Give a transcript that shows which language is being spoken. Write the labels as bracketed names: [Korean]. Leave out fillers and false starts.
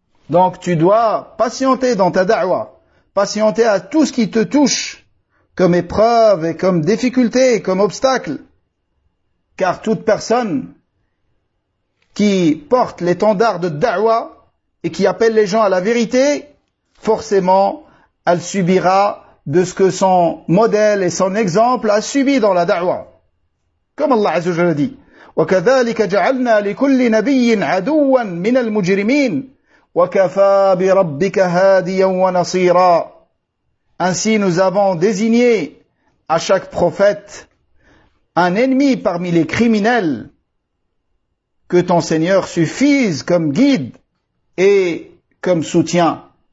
[French] Donc tu dois patienter dans ta da'wah, patienter à tout ce qui te touche, comme épreuve et comme difficulté, comme obstacle. Car toute personne qui porte l'étendard de da'wah, et qui appelle les gens à la vérité, forcément, elle subira de ce que son modèle et son exemple a subi dans la da'wah. Comme [Arabic] Allah Azza wa Jalla [French] dit, [Arabic] وَكَذَلِكَ جَعَلْنَا لِكُلِّ نَبِيٍّ عَدُوًا مِنَ الْمُجْرِمِينَ وَكَفَى بِرَبِّكَ هَادِيًا وَنَصِيرًا [French] Ainsi, nous avons désigné à chaque prophète un ennemi parmi les criminels. Que ton Seigneur suffise comme guide et comme soutien.